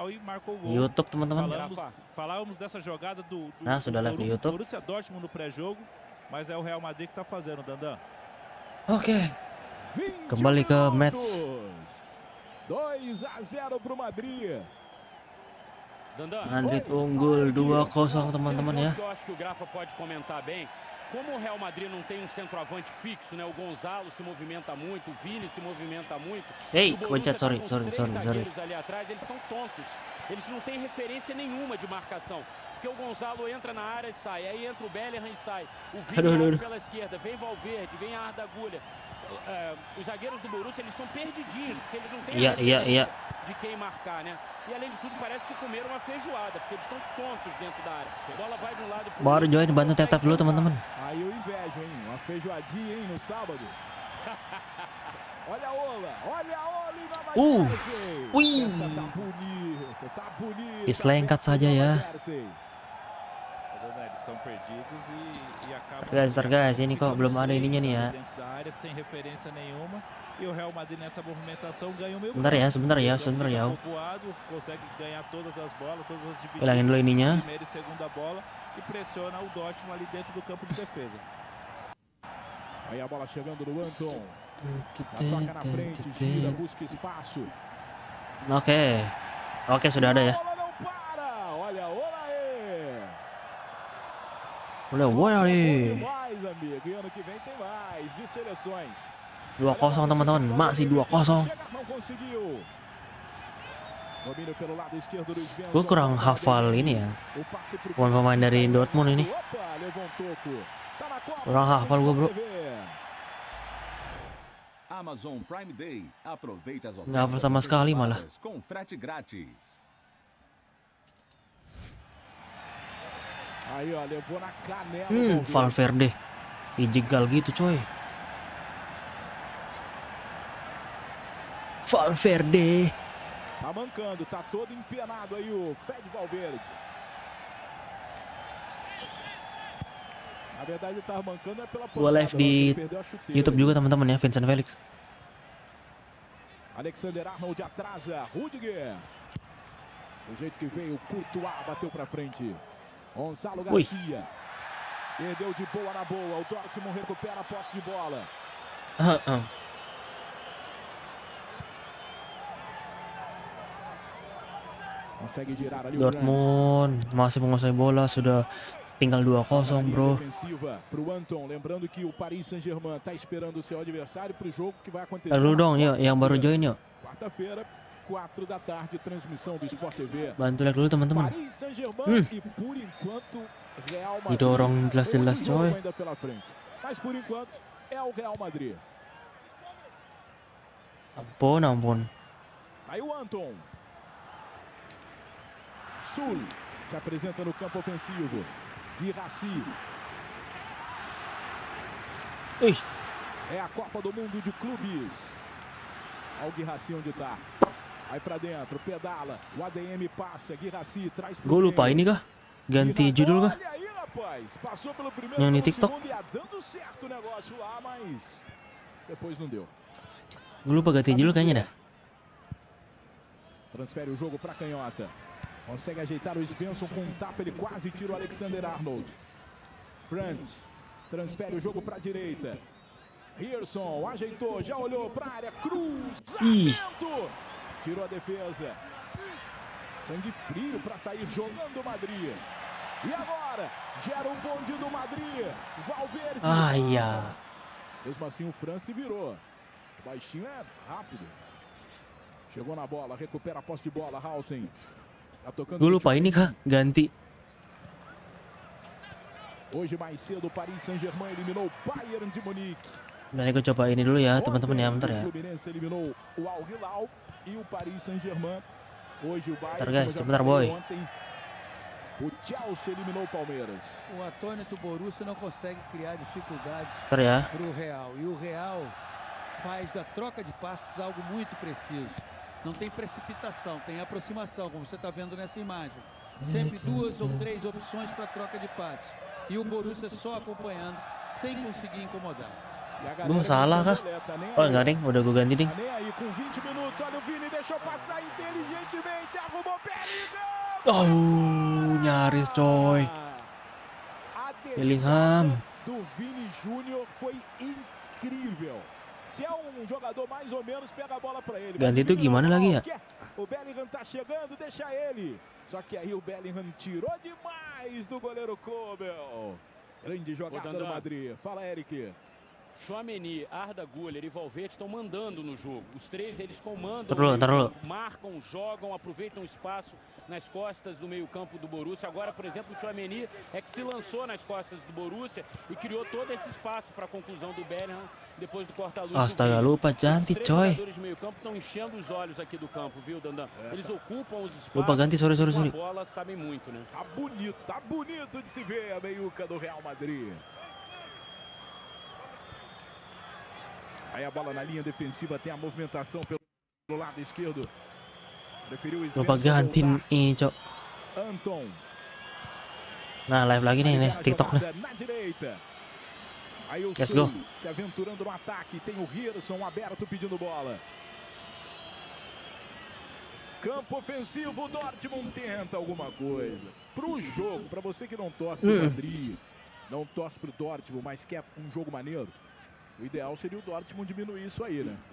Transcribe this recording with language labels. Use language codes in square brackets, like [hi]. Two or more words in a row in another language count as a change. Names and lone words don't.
[pt] final e marcou o gol. [id] YouTube teman-teman. [pt] Falávamos dessa jogada do [id] Nah, sudah live di YouTube. [pt] Borussia Dortmund no pré-jogo, mas é o Real Madrid que tá fazendo, Dandan. [id] Oke. Kembali ke match. [pt] 2-0 pro Madrid. [id] Madrid unggul 2-0 teman-teman ya. [pt] Eu acho que o Grafa pode comentar bem. Como o Real Madrid não tem um centroavante fixo, né? O Gonzalo se movimenta muito, o Vini se movimenta muito. [id] Ei, kepencet, sorry. [pt] Ali atrás, eles estão tontos. Eles não têm referência nenhuma de marcação. Porque o Gonzalo entra na área e sai, aí entra o Bellingham e sai. O Vini abre pela esquerda, vem Valverde, vem Arda Agulha. Os zagueiros do Borussia, eles estão perdidinhos, porque eles não têm referência de quem marcar, né? E além de tudo, parece que comeram uma feijoada, porque eles estão tontos dentro da área. A bola vai de um lado pro [id] Baru join, bantu tap dulu teman-teman. [pt] Aí eu invejo, hein? Uma feijoadinha, hein, no sábado. Olha a Ola e na [id] Wih. [pt] Tá bonito. [id] Diselengkat saja ya. [pt] Eles estão perdidos e acabam. [id] Guys, ini kok belum ada ininya nih ya. [pt] Dentro da área sem referência nenhuma. E o Real Madrid nessa movimentação ganha o meio. [id] Sebentar ya. [pt] Consegue ganhar todas as bolas, todas as divididas. [id] Hilangin dulu ininya. [pt] Primeira e segunda bola e pressiona o Dortmund ali dentro do campo de defesa. Aí a bola chegando do Anton. Toca na frente, gira, busca espaço. [id] Oke, sudah ada ya. [pt] Bola não para. Olha Oleh. Mais, amigo. E ano que vem tem mais de seleções. [id] 2-0 teman-teman, masih 2-0. Gue kurang hafal ini ya, pemain dari Dortmund ini. Kurang hafal gue bro. [pt] Amazon Prime Day. Aproveite as [id] Nggak hafal sama sekali malah. [pt] Com frete grátis. Aí, ó, levou na canela. [id] Valverde dijegal gitu coy. Valverde. [pt] Tá mancando, tá todo empenado aí o Fed Valverde. Na verdade ele tava mancando é pela [id] Gua live di YouTube juga teman-teman ya, Vincent Felix. [pt] Alexander Arnold atrasa, Rudiger. O jeito que veio, Courtois bateu pra frente. Gonzalo Garcia. Perdeu de boa na boa, o Dortmund recupera a posse de bola. Consegue girar ali. [id] Dortmund masih menguasai bola, sudah tinggal 2-0 bro. [pt] Pro Anton, lembrando que o Paris Saint-Germain tá esperando o seu adversário pro jogo que vai acontecer. [id] Lalu dong, yuk yang baru join yuk. [pt] Quarta-feira, 4 da tarde, transmissão do Sport TV. [id] Bantu like dulu teman-teman. [pt] Paris Saint-Germain e por enquanto Real Madrid. [id] Didorong jelas-jelas coy. [pt] Ainda pela frente. Mas por enquanto é o Real Madrid. [id] Ampun. [pt] Aí o Anton. Sul se apresenta no campo ofensivo. Guirassi. É a Copa do Mundo de Clubes. Olha o Guirassi onde tá. Vai pra dentro, pedala. O ADM passa, Guirassi traz pro [id] Gue lupa ini kah? Ganti judul kah? [pt] Olha aí, rapaz. Passou pelo primeiro, [id] Yang di [pt] pelo [id] TikTok. [pt] segundo, ia dando certo o negócio lá, mas depois não deu. [id] Gue lupa ganti judul kayaknya dah. [pt] Transfere o jogo pra canhota. Consegue ajeitar o Svensson com um tapa, ele quase tira o Alexander Arnold. Brandt transfere o jogo para a direita. Hirson ajeitou, já olhou para a área, cruzamento. Tirou a defesa. Sangue frio para sair jogando o Madrid. E agora, gera um bonde do Madrid. Valverde. Mesmo assim o Fran se virou. O baixinho é rápido. Chegou na bola, recupera a posse de bola, Hausen. [id] Gue lupa ini kah? Ganti. [pt] Hoje mais cedo, Paris Saint-Germain eliminou o Bayern de Munique. [id] Nah, gue coba ini dulu ya, teman-teman ya, bentar ya. [pt] O Fluminense eliminou o Al Hilal e o Paris Saint-Germain. Hoje o Bayern. [id] Bentar guys, sebentar boy. [pt] O Chelsea eliminou o Palmeiras. O atônito Borussia não consegue criar dificuldades [id] Bentar ya. [pt] para o Real. E o Real faz da troca de passes algo muito preciso. Não tem precipitação, tem aproximação, como você está vendo nessa imagem. Sempre 2 ou 3 opções para troca de passes. E o Borussia só acompanhando, sem conseguir incomodar. E [id] Gue salah kah? Oh enggak ding, udah gue ganti ding. [pt] Nem aí com 20 minutos, olha o Vini, deixou passar inteligentemente, arrumou Bellingham. [id] Oh, nyaris coy. [pt] A Bellingham. do Vini Júnior foi incrível. Se é jogador mais ou menos, pega a bola para ele. [id] Ganti itu gimana lagi ya? [pt] O Bellingham tá chegando, deixa ele. Só que aí o Bellingham tirou demais do goleiro Kobel. Grande jogada do Madrid. Fala, Eric. Tchouaméni, Arda Güler e Valverde estão mandando no jogo. Os três eles comandam, marcam, jogam, aproveitam o espaço nas costas do meio-campo do Borussia. Agora, por exemplo, o Tchouaméni é que se lançou nas costas do Borussia e criou todo esse espaço para a conclusão do Bellingham depois do corta-luz. [id] Astaga, lupa cantik [pt] Os [id] coy. [pt] jogadores de meio-campo estão enchendo os olhos aqui do campo, viu, Dandan? Eles ocupam os espaços. [id] Lupa ganti, sorry. [pt] Com a bola, sabem muito, né? Tá bonito de se ver a meiuca do Real Madrid. Aí a bola na linha defensiva, tem a movimentação pelo lado esquerdo. Preferiu o [id] Lupa ganti ini cok. [pt] Anton. [id] Nah, live lagi nih TikTok nih. [pt] Na direita. Aí o [en] Let's go. [pt] se aventurando no ataque, tem o Hirson aberto pedindo bola. Campo ofensivo, o Dortmund tenta alguma coisa. Pro jogo, para você que não torce pro Madrid, não torce pro Dortmund, mas quer um jogo maneiro, o ideal seria o Dortmund diminuir isso aí, né?